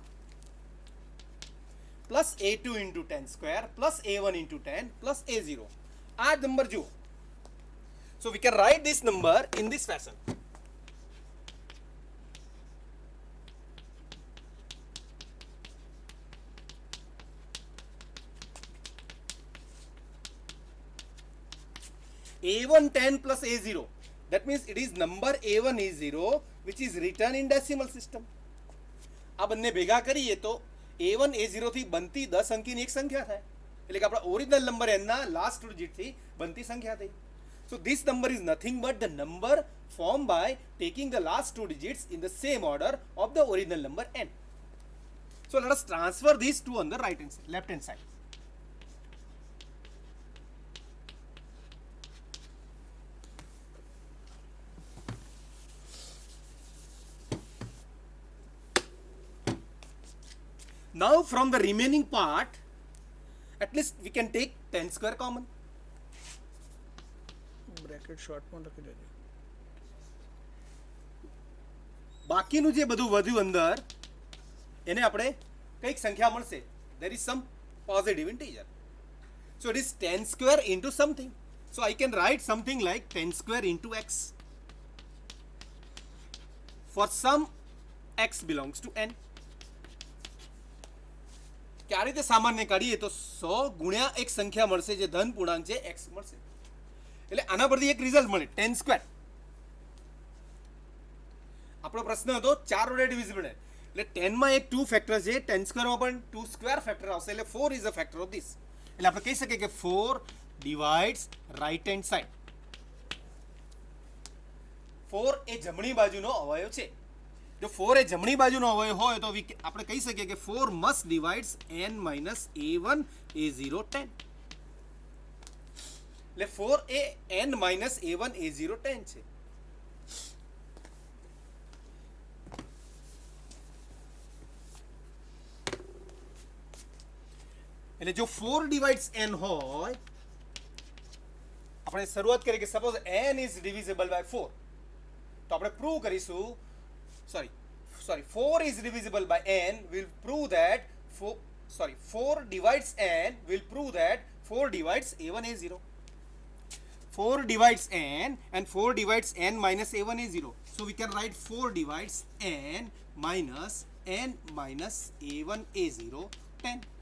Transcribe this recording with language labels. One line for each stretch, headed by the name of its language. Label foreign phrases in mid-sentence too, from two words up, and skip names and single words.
English: plus a2 into 10 square plus a1 into 10 plus a0.
Gujarati: આ નંબર જુઓ.
English: So we can write this number in this fashion. a1 10 plus a0. That means it is number a1 a0 which is written in decimal system.
Gujarati: આ બંને ભેગા કરીએ તો a1 a0 થી બનતી 10 અંકીની એક સંખ્યા થાય. એટલે કે આપણા
English: original number
Gujarati: n ના
English: last digit
Gujarati: થી બનતી સંખ્યા થઈ.
English: So this number is nothing but the number formed by taking the last two digits in the same order of the original number n. So let us transfer these two on the right hand side, left hand side. Now from the remaining part, at least we can take 10 square common.
Gujarati: બ્રેકેટ શોર્ટમાં લખી દેજો. બાકીનું જે બધું વધ્યું અંદર એને આપણે કઈક સંખ્યા મળશે.
English: There is some positive integer. So it is 10 square into something. So I can write something like 10 square into x. For some x belongs to n.
Gujarati: કે આ રીતે સામાન્ય કાઢીએ તો 100 ગુણ્યા એક સંખ્યા મળશે જે ધન પૂર્ણાંક છે x મળશે. એટલે આના પરથી એક રિઝલ્ટ મળે 10 સ્ક્વેર. આપણો પ્રશ્ન હતો 4 વડે ડિવિઝિબલ. એટલે 10 માં એક 2 ફેક્ટર છે, 10 સ્ક્વેરમાં પણ 2
English: square factor
Gujarati: આવશે.
English: એટલે 4 is a factor of this.
Gujarati: એટલે આપણે કહી શકીએ કે 4
English: divides right hand side.
Gujarati: 4 એ જમણી બાજુનો અવયવ છે. જો 4 એ જમણી બાજુનો અવયવ હોય તો આપણે કહી શકીએ કે 4
English: must divides n minus a1 a0 10.
Gujarati: એટલે 4 એ
English: n minus a1 a0 10
Gujarati: છે. એટલે જો 4
English: divides n
Gujarati: હોય, આપણે શરૂઆત કરીએ કે
English: suppose n is divisible by 4,
Gujarati: તો આપણે પ્રૂવ કરીશું
English: sorry 4 is divisible by n will prove that 4 divides n will prove that 4 divides a1 a0. 4 divides n and 4 divides n minus a1 a0. So we can write 4 divides n minus a1 a0 10.